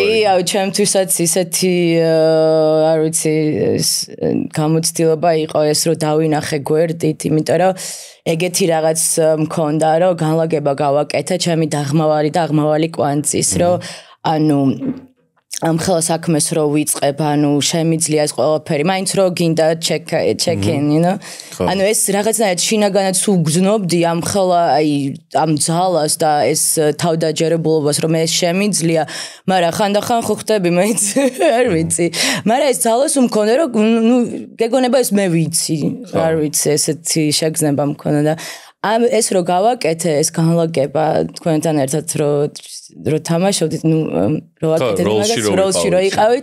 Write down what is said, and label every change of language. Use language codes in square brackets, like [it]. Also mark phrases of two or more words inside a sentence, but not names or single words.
[ka] კი აუ ჩემთვისაც ისეთი არ ვიცი გამოცდილება იყო ეს რომ დავინახე გვერდით იმიტომ რომ ეგეთი რაღაც მქონდა რომ განლაგება გავაკეთე ჩემი დაღმავალი და აღმავალი კვანძის რომ ანუ ამ ხელა საქმეს რო ვიწყებ, ანუ შემიძლია ეს ყველაფერი, მაინც რო გინდა [en] check-in, you know. [ka] ანუ ეს რაღაცნაირად შინაგანად უგზნობდი ამ ხელა აი ამ ძალას და ეს თავდაჯერებულობას, რომ ეს შემიძლია, მაგრამ ხანდახან ხო ხდები მაინც არ ვიცი. მაგრამ ეს ძალას უმქონდა, რომ ნუ გეგონება ეს მე ვიცი, არ ვიცი, ესეთი შეგრძნება მქონდა და ეს რო გავაკეთე, ეს განლაგება თქვენთან ერთად რო თამაშობდით, რო აკეთეთ მაგას, როლში რო იყავით.